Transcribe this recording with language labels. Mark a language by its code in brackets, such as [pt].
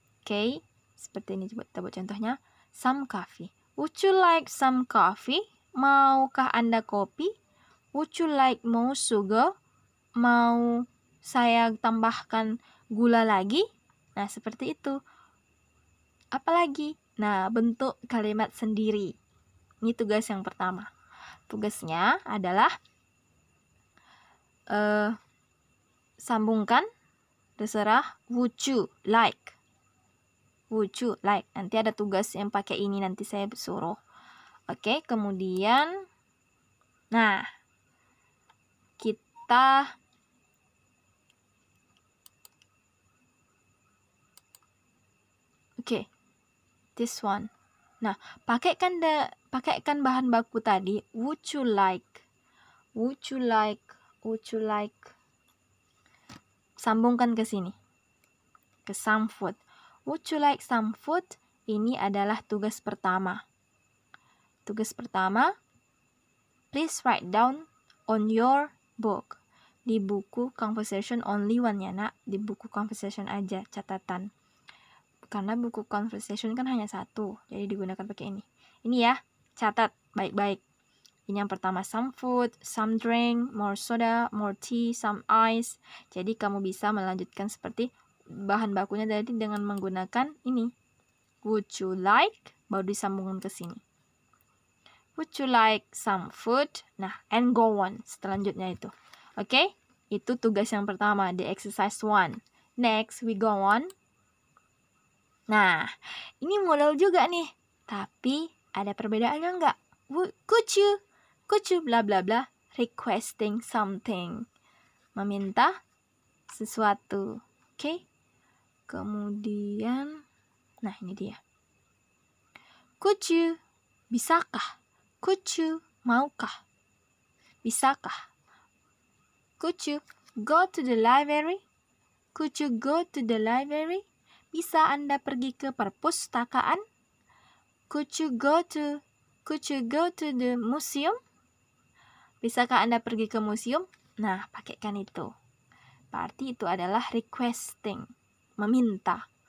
[id] Oke, seperti ini coba kita buat contohnya. [en] Some coffee. Would you like some coffee? [id] Maukah Anda kopi? [en] Would you like more sugar? [id] Mau saya tambahkan gula lagi? Nah, seperti itu. Apalagi? Nah, bentuk kalimat sendiri. Ini tugas yang pertama. Tugasnya adalah sambungkan, terserah, [en] would you like. [id] Would you like. Nanti ada tugas yang pakai ini, nanti saya suruh. Oke, kemudian, nah, kita oke, [en] this one. [id] Nah, pakaikan bahan baku tadi. [en] Would you like? Would you like? Would you like? [id] Sambungkan ke sini. Ke [en] some food. Would you like some food? [id] Ini adalah tugas pertama. Tugas pertama, [en] please write down on your book. [id] Di buku conversation [en] only one [id] ya nak. Di buku conversation aja catatan. Karena buku conversation kan hanya satu. Jadi digunakan pakai ini. Ini ya, catat baik-baik. Ini yang pertama, [en] some food, some drink, more soda, more tea, some ice. [id] Jadi kamu bisa melanjutkan seperti bahan bakunya tadi dengan menggunakan ini. [en] Would you like? [id] Baru disambungkan ke sini. [en] Would you like some food? [id] Nah, [en] and go on. [id] Selanjutnya itu. Oke? Itu tugas yang pertama, [en] the exercise 1. Next, we go on. [id] Nah, ini model juga nih. Tapi ada perbedaannya enggak? [en] Could you bla bla bla requesting something. [id] Meminta sesuatu. Oke? Kemudian, nah ini dia. [en] Could you, [id] bisakah? [en] Could you, [id] maukah? Bisakah? [en] Could you go to the library? Could you go to the library? [id] Bisa Anda pergi ke perpustakaan? [en] Could you go to the museum? [id] Bisakah Anda pergi ke museum? Nah, pakaikan itu. Berarti itu adalah requesting, meminta.